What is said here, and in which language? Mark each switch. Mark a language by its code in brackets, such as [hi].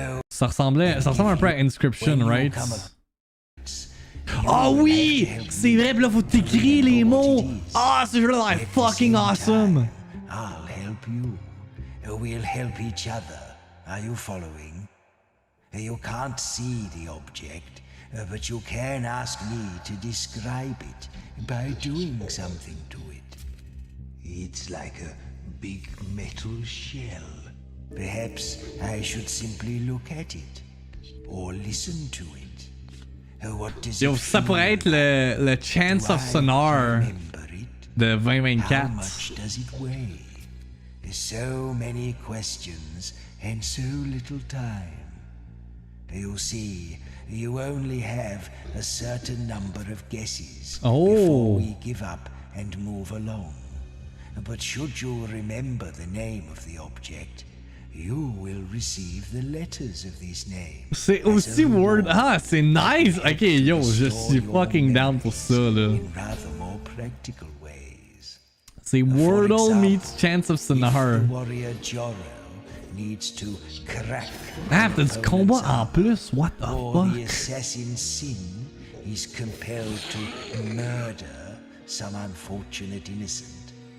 [fr] Ça ressemble un peu à Inscription, right? Oh oui! C'est vrai, pis là faut t'écrire les mots. Ah, ce jeu là est fucking awesome. [en] I'll help you. We'll help each other. Are you following? You can't see the object, but you can ask me to describe it by doing something to it. It's like a big metal shell. Perhaps I should simply look at it, or listen to it. What does Yo, it [fr] ça pourrait être le Chance of Sonar de 2024. [en] How much does it weigh? So many questions and so little time. You see, you only have a certain number of guesses before we give up and move along. But should you remember the name of the object, you will receive the letters of this name. [fr] C'est aussi word. Ah, c'est nice! Ok, yo, je suis fucking down pour ça, là. [en] In rather more practical ways. [fr] C'est Wordle meets Chance of Sonar. [en] The warrior Joro needs to crack. [fr] Ah, t'as du combat en plus? [en] What the or fuck? the assassin Sin is compelled to murder some unfortunate innocent.